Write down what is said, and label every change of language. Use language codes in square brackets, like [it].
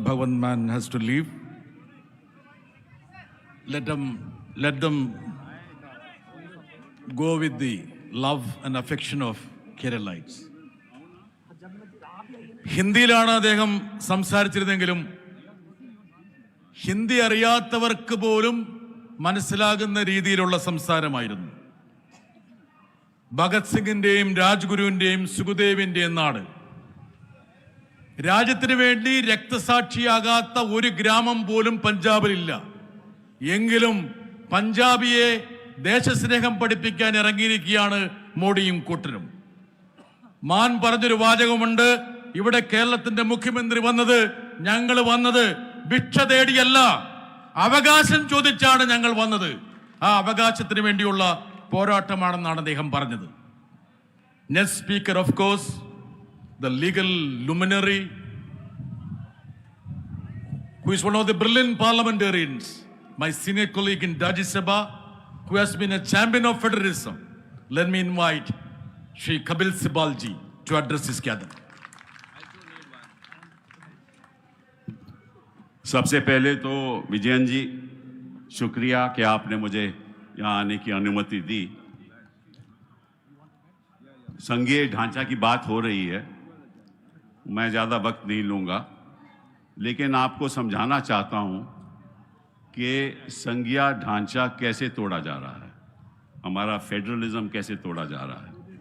[en] Bhagwan Man has to leave, let them go with the love and affection of Keralites. [ml] ഹിന്ദിയിലാണ് അദ്ദേഹം സംസാരിച്ചിരുന്നെങ്കിലും ഹിന്ദി അറിയാത്തവർക്ക് പോലും മനസ്സിലാകുന്ന രീതിയിലുള്ള സംസാരമായിരുന്നു. ഭഗത് സിംഗിന്റെയും രാജ്ഗുരുവിന്റെയും സുഖദേവിന്റെയും നാട്. രാജ്യത്തിന് വേണ്ടി രക്തസാക്ഷിയാകാത്ത ഒരു ഗ്രാമം പോലും പഞ്ചാബിലില്ല. എങ്കിലും പഞ്ചാബിയെ ദേശസ്നേഹം പഠിപ്പിക്കാൻ ഇറങ്ങിയിരിക്കുകയാണ് മോഡിയും കൂട്ടരും. മാൻ പറഞ്ഞൊരു വാചകമുണ്ട്, ഇവിടെ കേരളത്തിന്റെ മുഖ്യമന്ത്രി വന്നത്, ഞങ്ങൾ വന്നത് ഭിക്ഷ തേടിയല്ല, അവകാശം ചോദിച്ചാണ് ഞങ്ങൾ വന്നത്. ആ അവകാശത്തിന് വേണ്ടിയുള്ള പോരാട്ടമാണെന്നാണ് അദ്ദേഹം പറഞ്ഞത്. [en] Next speaker of course, the legal luminary, who is one of the brilliant parliamentarians, my senior colleague in Rajya Sabha, who has been a champion of federalism. Let me invite Shri Kapil Sibal ji to address his gathering. [hi] सबसे पहले तो विजयन जी शुक्रिया कि आपने मुझे यहाँ आने की अनुमति दी। संघीय ढांचा की बात हो रही है, मैं ज़्यादा वक्त नहीं लूँगा, लेकिन आपको समझाना चाहता हूँ कि संघीय ढांचा कैसे तोड़ा जा रहा है, हमारा फेडरलिज्म कैसे तोड़ा जा रहा है।